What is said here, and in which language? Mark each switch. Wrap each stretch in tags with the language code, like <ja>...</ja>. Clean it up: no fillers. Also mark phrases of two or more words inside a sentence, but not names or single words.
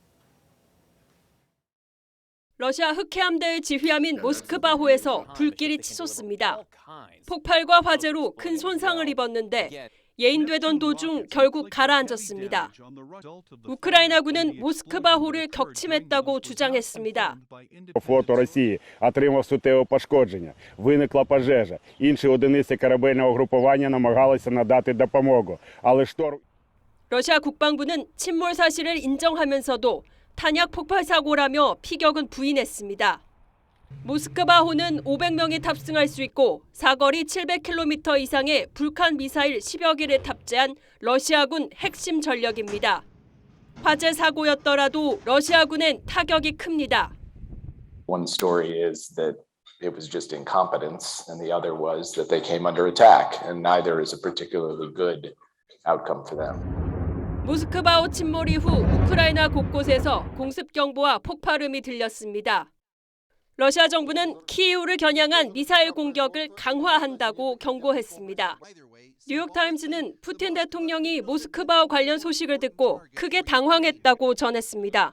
<ko>러시아 흑해함대의 지휘함인 모스크바호에서 불길이 치솟습니다. 폭발과 화재로 큰 손상을 입었는데 예인되던 도중 결국 가라앉았습니다. 우크라이나군은 모스크바호를 격침했다고 주장했습니다.</ko> <uk>Флоту Росії отримав суттєве пошкодження. Виникла пожежа. Інші одиниці корабельного групування намагалися надати допомогу. Але шторм...</uk> <ko>러시아 국방부는 침몰 사실을 인정하면서도 탄약 폭발 사고라며 피격은 부인했습니다. 모스크바호는 500명이 탑승할 수 있고 사거리 700km 이상의 불칸 미사일 10여 개를 탑재한 러시아군 핵심 전력입니다. 화재 사고였더라도 러시아군엔 타격이 큽니다.</ko> <en>One story is that it was just incompetence, and the other was that they came under attack, and neither is a particularly good outcome for them.</en> <ko>모스크바호 침몰 이후 우크라이나 곳곳에서 공습 경보와 폭발음이 들렸습니다. 러시아 정부는 키이우를 겨냥한 미사일 공격을 강화한다고 경고했습니다. 뉴욕타임즈는 푸틴 대통령이 모스크바호 관련 소식을 듣고 크게 당황했다고 전했습니다.</ko>